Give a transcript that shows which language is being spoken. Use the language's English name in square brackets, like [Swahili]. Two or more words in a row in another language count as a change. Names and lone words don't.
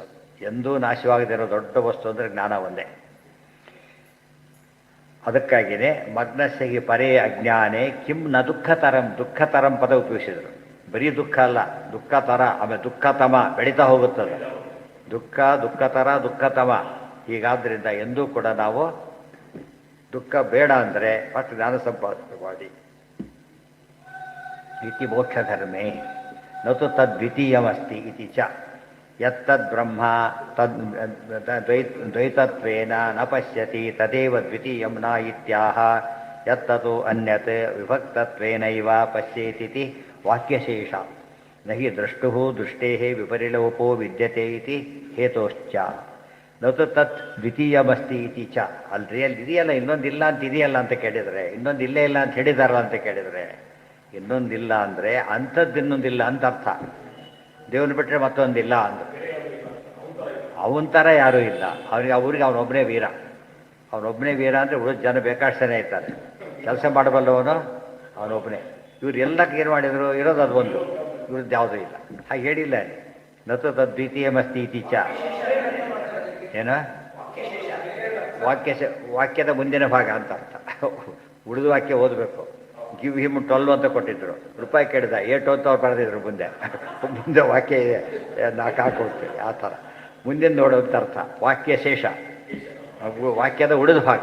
[Kannada] ಎಂದೂ ನಾಶವಾಗದಿರೋ ದೊಡ್ಡ ವಸ್ತು ಅಂದರೆ ಜ್ಞಾನ ಒಂದೇ. ಅದಕ್ಕಾಗಿಯೇ [Sanskrit] ಮಗ್ನಸ್ಯಗಿ ಪರೇ ಅಜ್ಞಾನೇ ಕಿಂ ನ ದುಃಖತರಂ [Kannada] ಪದ ಉಪಯೋಗಿಸಿದರು. ಬರೀ ದುಃಖ ಅಲ್ಲ, ದುಃಖತರ, ಆಮೇಲೆ ದುಃಖತಮ ಬೆಳೀತಾ ಹೋಗುತ್ತದೆ. ದುಃಖತರ ದುಃಖತಮ. ಹೀಗಾದ್ದರಿಂದ ಎಂದೂ ಕೂಡ ನಾವು ದುಃಖ ಬೇಡ ಅಂದರೆ ಫಸ್ಟ್ ಜ್ಞಾನ ಸಂಪಾದನೆ ಮಾಡಿ. [Sanskrit] ಇತಿ ಮೋಕ್ಷಧರ್ಮೇ ನತು ತದ್ವಿತೀಯಮಸ್ತಿ ಇತಿ ಚ ಯತ್ತದ್ ಬ್ರಹ್ಮ ದ್ವೈತತ್ವೇನ ನ ಪಶ್ಯತಿ ತದೇವ ದ್ವಿತೀಯಂ ನ ಇತ್ಯಾಹ ಯತ್ತತು ಅನ್ಯತ್ ವಿಭಕ್ತತ್ವೇನೈವ ಪಶ್ಯೇತಿ ವಾಕ್ಯಶೇಷ ನ ಹಿ ದ್ರಷ್ಟುಃ ದೃಷ್ಟೇಃ ವಿಪರಿಲೋಪೋ ವಿದ್ಯತೆ ಇತಿ ಹೇತೋಶ್ಚ ನತು ತತ್ ದ್ವಿತೀಯಮಸ್ತಿ ಇತಿ ಚ. [Kannada] ಅಲ್ರಿ ಅಲ್ಲಿ ಇದೆಯಲ್ಲ, ಇನ್ನೊಂದಿಲ್ಲ ಅಂತ ಇದೆಯಲ್ಲ ಅಂತ ಕೇಳಿದರೆ, ಇನ್ನೊಂದು ಇಲ್ಲೇ ಇಲ್ಲ ಅಂತ ಹೇಳಿದಾರಲ್ಲ ಅಂತ ಕೇಳಿದರೆ, ಇನ್ನೊಂದಿಲ್ಲ ಅಂದರೆ ಅಂಥದ್ದು ಇನ್ನೊಂದಿಲ್ಲ ಅಂತ ಅರ್ಥ. ದೇವ್ರನ್ನ ಬಿಟ್ಟರೆ ಮತ್ತೊಂದಿಲ್ಲ ಅಂದ. ಅವನ ಥರ ಯಾರೂ ಇಲ್ಲ. ಅವ್ರಿಗೆ ಅವನೊಬ್ಬನೇ ವೀರ. ಅವನೊಬ್ಬನೇ ವೀರ ಅಂದರೆ ಉಳಿದ ಜನ ಬೇಕಾಷ್ಟು ಜನ ಇರ್ತಾರೆ. ಕೆಲಸ ಮಾಡಬಲ್ಲವನು ಅವನೊಬ್ಬನೇ. ಇವ್ರು ಎಲ್ಲಕ್ಕೆ ಏನು ಮಾಡಿದರು? ಇರೋದು ಅದು ಒಂದು, ಇವ್ರದ್ದು ಯಾವುದೂ ಇಲ್ಲ. ಹಾಗೆ ಹೇಳಿಲ್ಲ. [Sanskrit] ನತು ತದ್ವಿತೀಯಮಸ್ತಿ ಇತಿ ಚ [Kannada] ಏನು ವಾಕ್ಯದ ಮುಂದಿನ ಭಾಗ ಅಂತ ಅರ್ಥ. ಉಳಿದ ವಾಕ್ಯ ಓದಬೇಕು. [English] give him 12 [Kannada] ಅಂತ ಕೊಟ್ಟಿದ್ರು. ರೂಪಾಯಿ ಕೇಳಿದ 8 ಅಂತ ಅವ್ರು ಬರೆದಿದ್ರು. ಮುಂದೆ ವಾಕ್ಯ ಇದೆ, 4 ಹಾಕೊಡ್ತೀವಿ. ಆ ಥರ ಮುಂದಿನ ನೋಡೋಂಥ ಅರ್ಥ. ವಾಕ್ಯ ಶೇಷ, ವಾಕ್ಯದ ಉಳಿದ ಭಾಗ.